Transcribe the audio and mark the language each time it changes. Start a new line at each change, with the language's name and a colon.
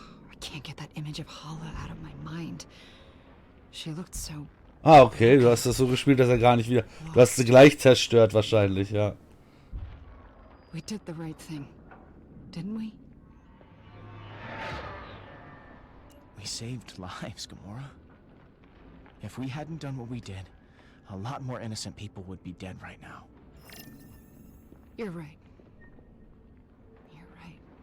English: I can't get that image of Hala out of my mind. She looked so...
German: Ah, okay, du hast das so gespielt, dass er gar nicht wieder... Du hast sie gleich zerstört wahrscheinlich, ja.
English: We did the right thing, didn't we? We saved lives, Gamora. If we hadn't done what we did, a lot more innocent people would be dead right now. You're right. You're right.